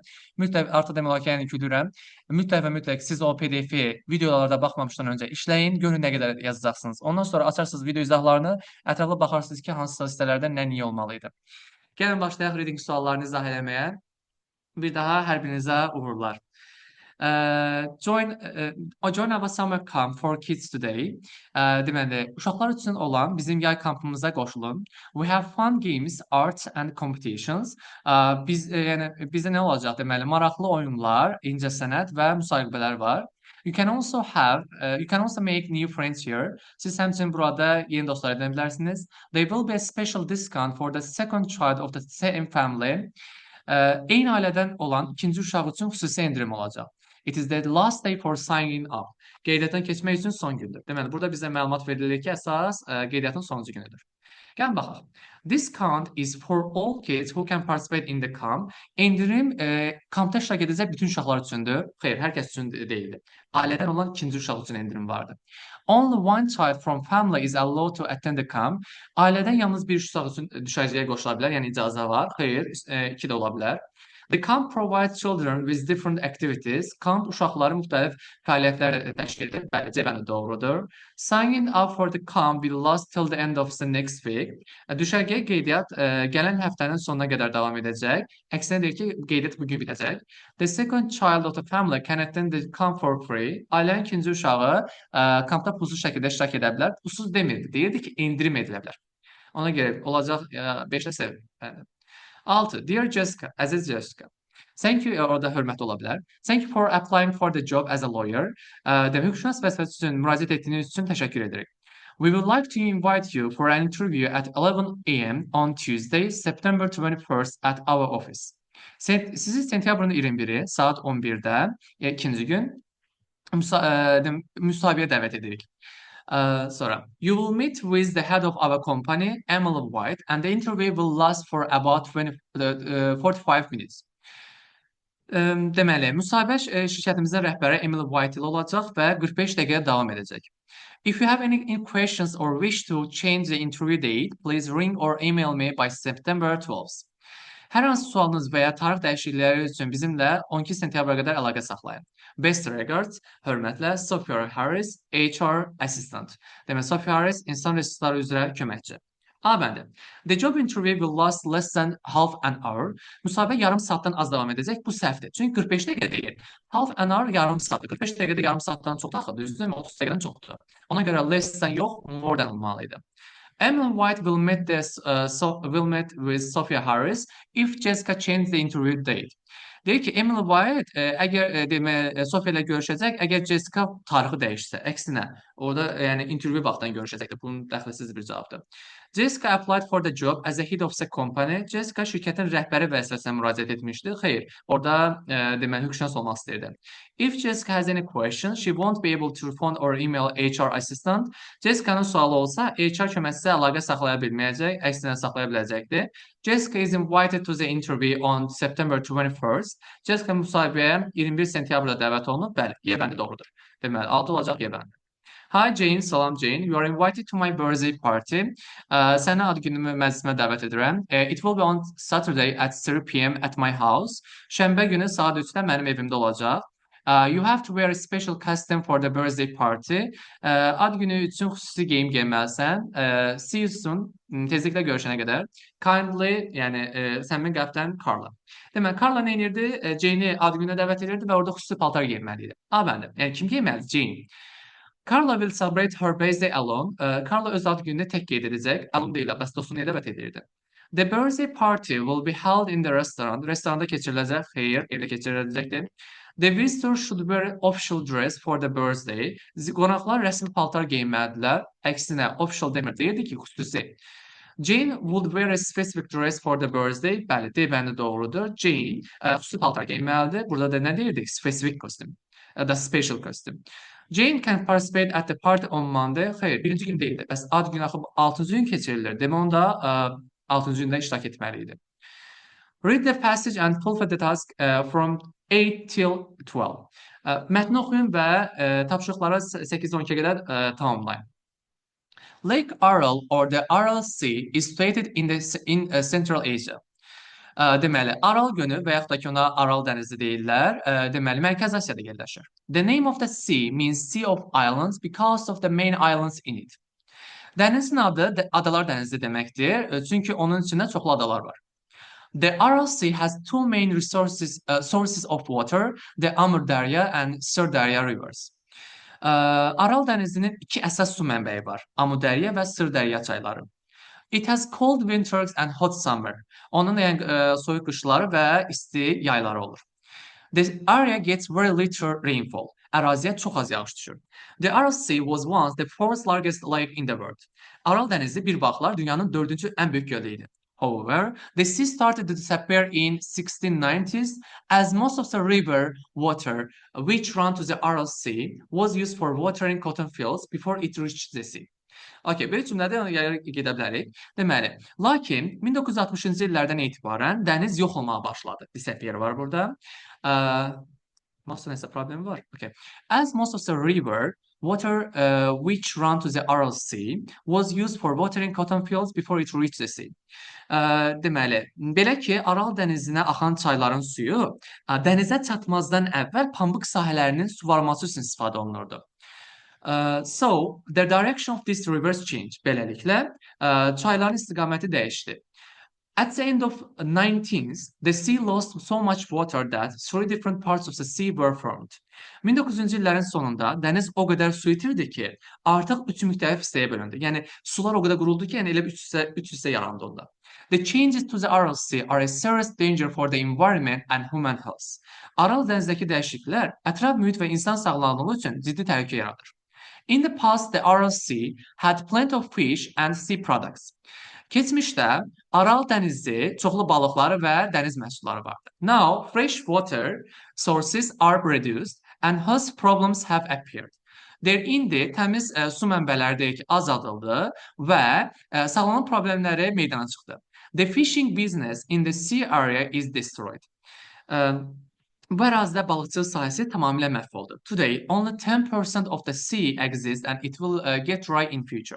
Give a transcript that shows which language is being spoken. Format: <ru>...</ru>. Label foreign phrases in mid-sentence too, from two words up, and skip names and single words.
<az>Mütləq artıq demək olar ki, yəni güdürəm. Mütləq və mütləq siz o PDF-i videolarda baxmamışdan öncə işləyin, görün nə qədər yazacaqsınız. Ondan sonra açarsınız video izahlarını, ətraflı baxarsınız ki, hansısa hissələrdə nə niyə olmalı idi. Gəlin başlayaq reading suallarını izah eləməyə. Bir daha hər birinizə uğurlar.</az> <en>Join our summer camp for kids today.</en> <az>Deməli, uşaqlar üçün olan bizim yay kampımıza qoşulun.</az> <en>We have fun games, art and competitions.</en> <az>Yəni bizdə nə olacaq deməli, maraqlı oyunlar, incəsənət və müsahibələr var.</az> <en>You can also make new friends here.</en> <az>Siz həmçinin burada yeni dostlar edinə bilərsiniz.</az> <en>There will be a special discount for the second child of the same family.</en> <az>Eyni ailədən olan ikinci uşaq üçün xüsusi endirim olacaq.</az> <en>It is the last day for signing up.</en> <az>Qeydiyyatdan keçmək üçün son gündür. Deməli, burada bizə məlumat verilir ki, əsas qeydiyyatın sonuncu günüdür. Gəlin baxaq.</az> <en>This count is for all kids who can participate in the camp.</en> <az>Endirim kampda iştirak edəcək bütün uşaqlar üçündür. Xeyr, hər kəs üçün deyildir. Ailədən olan ikinci uşaq üçün endirim vardır.</az> <en>Only one child from family is allowed to attend the camp.</en> <az>Ailədən yalnız bir uşaq üçün düşərgəyə qoşula bilər, yəni icazə var. Xeyr, iki də ola bilər.</az> <en>The camp provides children with different activities.</en> <az>Kamp uşaqları müxtəlif fəaliyyətlər təşkil edir. Bəli, cəbəni doğrudur.</az> <en>Signing up for the camp will last till the end of the next week.</en> <az>Düşərgəyə qeydiyyat gələn həftənin sonuna qədər davam edəcək. Əksinə deyir ki, qeydiyyat bugün bitəcək.</az> <en>The second child of the family can attend the camp for free.</en> <az>Ailənin ikinci uşağı kampda pulsuz şəkildə iştirak edə bilər. Pulsuz demirdi, deyirdi ki, endirim edilə bilər. Ona görə olacaq 5-də sev. 6.</az> <en>Dear Jessica, əziz Jessica. Thank you,</en> <az>orada hörmətli ola bilər.</az> <en>Thank you for applying for the job as a lawyer.</en> <az>Demək, hüquqşünas vəzifəsi üçün müraciət etdiyiniz üçün təşəkkür edirik.</az> <en>We would like to invite you for an interview at 11 a.m. on Tuesday, September 21st at our office.</en> <az>Sizi sentyabrın 21-i saat 11-də, ikinci gün müsahibəyə dəvət edirik. Sonra,</az> <en>you will meet with the head of our company, Emily White, and the interview will last for about 45 minutes.</en> <az>Deməli, müsahibə şirkətimizin rəhbəri Emily White ilə olacaq və 45 dəqiqə davam edəcək.</az> <en>If you have any questions or wish to change the interview date, please ring or email me by September 12th.</en> <az>Hər hansı sualınız və ya tarix dəyişiklikləri üçün bizimlə 12 sentyabra qədər əlaqə saxlayın.</az> <en>Best regards,</en> <az>hörmətlə Sophia Harris, HR Assistant. Demək, Sophia Harris, insan resursları üzrə köməkçi. A bəndi.</az> <en>The job interview will last less than half an hour.</en> <az>Müsahibə yarım saatdan az davam edəcək. Bu səhvdir. Çünki 45 dəqiqə deyil.</az> <en>Half an hour</en> <az>yarım saatdır. 45 dəqiqədə yarım saatdan çox axı. Düzdürmü? 30 dəqiqədən çoxdur. Ona görə</az> <en>less than</en> <az>yox,</az> <en>more than</en> <az>olmalıydı.</az> <en>Emily White will meet with Sophia Harris if Jessica changes the interview date.</en> <az>Deyir ki, Emily White əgər Sophia ilə görüşəcək, əgər Jessica tarixi dəyişsə, əksinə, orada yəni interview vaxtdan görüşəcəkdir. Bunun dəxilsiz bir cavabdır.</az> <en>Jessica applied for the job as a head of the company.</en> <az>Jessica şirkətin rəhbəri vəzifəsinə müraciət etmişdi. Xeyr, orada deməli hüquqşünas olmaq istəyirdi.</az> <en>If Jessica has any questions, she won't be able to phone or email HR assistant.</en> <az>Jessica'nın sualı olsa, HR köməkçisi əlaqə saxlaya bilməyəcək, əksinə saxlaya biləcəkdir.</az> <en>Jessica is invited to the interview on September 21st.</en> <az>Jessica müsahibəyə 21 sentyabrda dəvət olunub. Bəli, yebəndi doğrudur. Deməli, 6 olacaq yebəndi. Hi Jane, salam Jane.</az> <en>You are invited to my birthday party.</en> <az>Səni ad günümü məclisimə dəvət edirəm.</az> <en>It will be on Saturday at 3 p.m. at my house.</en> <az>Şənbə günü saat 3-də mənim evimdə olacaq.</az> <en>You have to wear a special costume for the birthday party.</en> <az>Ad günü üçün xüsusi geyim giyməlisən.</az> <en>See you soon.</en> <az>Tezliklə görüşənə qədər. Kindly, yəni səmimi qəlbdən Carla. Deməli, Carla nə edirdi? Jane-i ad gününə dəvət edirdi və orada xüsusi paltar geyinməli idi. Bəli. Yəni kim geyinməlidir? Jane.</az> <en>Carla will celebrate her birthday alone.</en> <az>Carla öz ad gününü tək qeyd edəcək. Alone deyil, bəs dostunu dəvət edirdi.</az> <en>The birthday party will be held in the restaurant.</en> <az>Restoranda keçiriləcək. Xeyr, evdə keçiriləcəkdir.</az> <en>The visitor should wear official dress for the birthday.</en> <az>Qonaqlar rəsmi paltar geyinməlidirlər. Əksinə, official demir, deyirdi ki, xüsusi.</az> <en>Jane would wear a specific dress for the birthday.</en> <az>Bəli, D bəndi doğrudur. Jane xüsusi paltar geyinməlidir. Burada da nə deyirdik?</az> <en>Specific costume. Da special costume. Jane can participate at the party on Monday.</en> <az>Xeyr, birinci gün deyildi. Bəs ad günü axı 6-cı gün keçirilir. Demək onda 6-cı gündə iştirak etməli idi.</az> <en>Read the passage and fulfill the task from 8 till 12.</en> <az>Mətni oxuyun və tapşırıqları 8-12-yə qədər tamamlayın.</az> <en>Lake Aral or the Aral Sea is situated in Central Asia.</en> <az>Deməli, Aral gölü və yaxud da ki ona Aral dənizi deyirlər. Deməli, Mərkəzi Asiyada yerləşir.</az> <en>The name of the sea means Sea of Islands because of the main islands in it.</en> <az>Dənizin adı Adalar dənizi deməkdir, çünki onun içində çoxlu adalar var.</az> <en>The Aral Sea has two main sources of water, the Amur Darya and Sir Darya rivers.</en> <az>Aral dənizinin iki əsas su mənbəyi var, Amur Darya və Sır Darya çayları.</az> <en>It has cold winters and hot summer.</en> <az>Onun soyuq qışları və isti yayları olur.</az> <en>The area gets very little rainfall.</en> <az>Əraziyə çox az yağış düşür.</az> <en>The Aral Sea was once the fourth largest lake in the world.</en> <az>Aral dənizi bir vaxtlar dünyanın 4-cü ən böyük gölü idi.</az> <en>However, the sea started to disappear in 1690s as most of the river water which ran to the Aral Sea was used for watering cotton fields before it reached the sea.</en> <az>Okay, belə cümlədə gedə bilərik. Deməli, lakin 1960-cı illərdən etibarən dəniz yox olmağa başladı. Disappear var burada. Nasıl nəsə problemi var?</az> <en>Okay. As most of the river water which ran to the Aral Sea was used for watering cotton fields before it reached the sea.</en> <az>Deməli, belə ki, Aral dənizinə axan çayların suyu dənizə çatmazdan əvvəl pambıq sahələrinin suvarılması üçün istifadə olunurdu.</az> <en>So, the direction of these rivers changed.</en> <az>Beləliklə, çayların istiqaməti dəyişdi.</az> <en>At the end of 19th, the sea lost so much water that three different parts of the sea were formed.</en> <az>1900-cü illərin sonunda dəniz o qədər su itirdi ki, artıq üç müxtəlif hissəyə bölündü. Yəni sular o qədər quruldu ki, yəni elə üç hissə yarandı onda.</az> <en>The changes to the Aral Sea are a serious danger for the environment and human health.</en> <az>Aral dənizindəki dəyişikliklər ətraf mühit və insan sağlamlığı üçün ciddi təhlükə yaradır.</az> <en>In the past, the Aral Sea had plenty of fish and sea products.</en> <az>Keçmişdə Aral dənizi çoxlu balıqları və dəniz məhsulları vardı.</az> <en>Now, fresh water sources are reduced and health problems have appeared.</en> <az>İndi təmiz su mənbələri azaldıldı və sağlamlıq problemləri meydana çıxdı.</az> <en>The fishing business in the sea area is destroyed.</en> <az>Bu ərazidə balıqçılıq sahəsi tamamilə məhv oldu.</az> <en>Today, only 10% of the sea exists and it will get dry in future.</en>